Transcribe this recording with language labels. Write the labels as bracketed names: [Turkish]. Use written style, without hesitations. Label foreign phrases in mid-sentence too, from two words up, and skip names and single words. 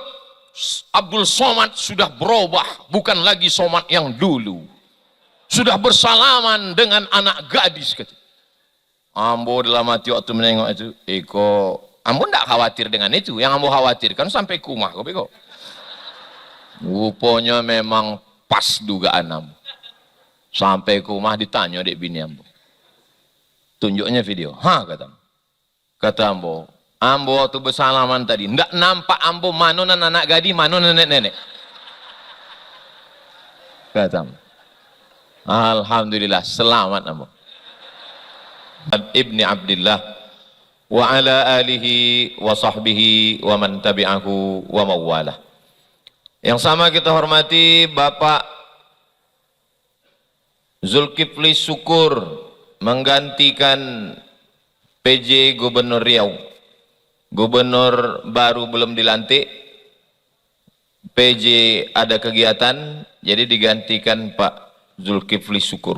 [Indonesian] Abdul Somad sudah berubah, bukan lagi Somad yang dulu. Sudah bersalaman dengan anak gadis. Ambo dalam hati waktu menengok itu, ambo tidak khawatir dengan itu. Yang ambo khawatirkan sampai kumah. Rupanya memang pas dugaan ambo. Sampai kumah ditanya dek bini ambo. Tunjuknya video. Kata ambo. Ambo waktu bersalaman tadi, tidak nampak ambo manonan anak gadis, manonan nenek-nenek. Kata ambo. Alhamdulillah, selamat ambo. [Arabic] ابن عبد الله وعلى آله وصحبه ومن تبعه ومن والاه. [Indonesian] Yang sama kita hormati Bapak Zulkifli Syukur menggantikan PJ Gubernur Riau. Gubernur baru belum dilantik, PJ ada kegiatan, jadi digantikan Pak Zulkifli Syukur.